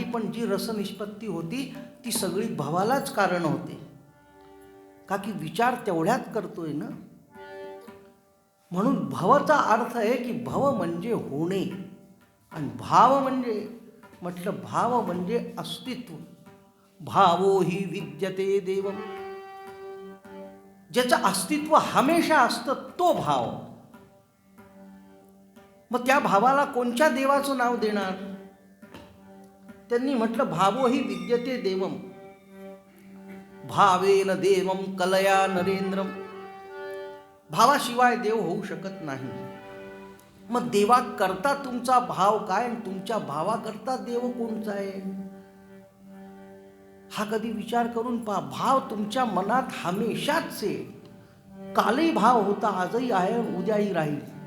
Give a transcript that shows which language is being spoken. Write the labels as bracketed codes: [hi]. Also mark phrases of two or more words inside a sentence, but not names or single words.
[mr] पण जी रसनिष्पत्ती होती ती सगळी भावालाच कारण होते. का की विचार तेवढ्यात करतोय ना. म्हणून भवचा अर्थ आहे की भव म्हणजे होणे आणि भाव म्हणजे, म्हटलं भाव म्हणजे अस्तित्व. [sa] भावो हि विद्यते देवम. [mr] ज्याचं अस्तित्व हमेशा असतं तो भाव. मग त्या भावाला कोणत्या देवाचं नाव देणार? त्यांनी म्हटलं [sa] भावो हि विद्यते देवम, भावेन देवम कलया नरेंद्रम. [mr] भावाशिवाय देव होऊ शकत नाही. मग देवा करता तुमचा भाव काय आणि तुमच्या भावाकरता देव कोणता आहे हा कधी विचार करून पहा. भाव तुमच्या मनात हमेशाच आहे. कालही भाव होता, आजही आहे, उद्याही राहील.